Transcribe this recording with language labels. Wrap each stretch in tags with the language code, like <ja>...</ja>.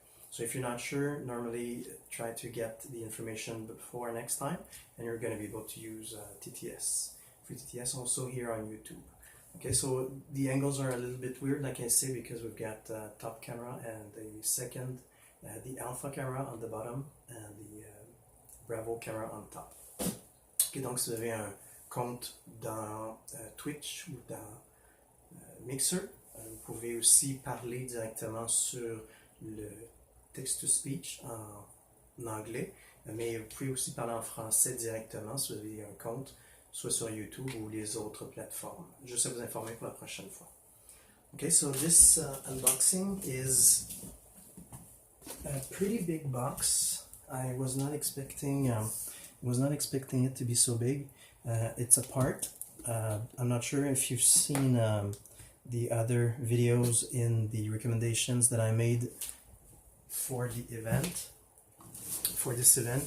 <en>So if you're not sure, normally try to get the information before next time, and you're going to be able to use TTS, free TTS, also here on YouTube. Okay, so the angles are a little bit weird, like I say, because we've got top camera and the second, the alpha camera on the bottom and the Bravo camera on top.</en> <fr>Okay, donc si vous avez un compte dans Twitch ou dans Mixer, vous pouvez aussi parler directement sur le text-to-speech en anglais, mais vous pouvez aussi parler en français directement si vous avez un compte soit sur YouTube ou les autres plateformes. Juste à vous informer pour la prochaine fois.</fr> <en>Okay, so this unboxing is a pretty big box. I was not expecting it to be so big. It's a part. I'm not sure if you've seen the other videos in the recommendations that I made for the event, for this event.</en>